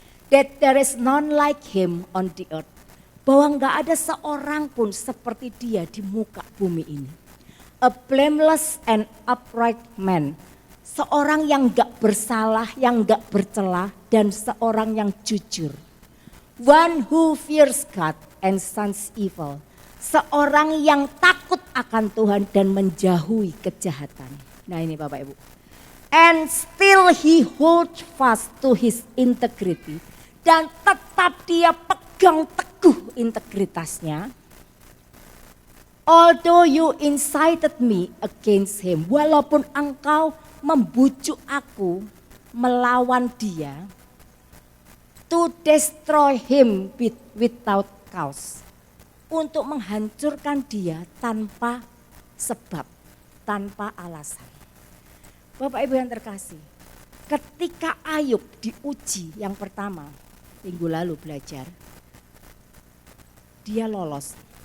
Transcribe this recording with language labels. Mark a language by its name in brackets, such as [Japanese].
[English] That there is none like him on the earth. [Indonesian] Bahwa enggak ada seorang pun seperti dia di muka bumi ini. [English] A blameless and upright man. [Indonesian] Seorang yang enggak bersalah, yang enggak bercela, dan seorang yang jujur. [English] One who fears God and shuns evil. [Indonesian] Seorang yang takut akan Tuhan dan menjauhi kejahatan. Nah ini Bapak Ibu. [English] And still he holds fast to his integrity. [Indonesian] Dan tetap dia pegang teguh integritasnya. [English] Although you incited me against him. [Indonesian] Walaupun engkau membujuk aku melawan dia. [English] To destroy him without cause. [Indonesian] Untuk menghancurkan dia tanpa sebab, tanpa alasan. Bapak Ibu yang terkasih, ketika Ayub diuji yang pertama, minggu lalu belajar, dia lolos.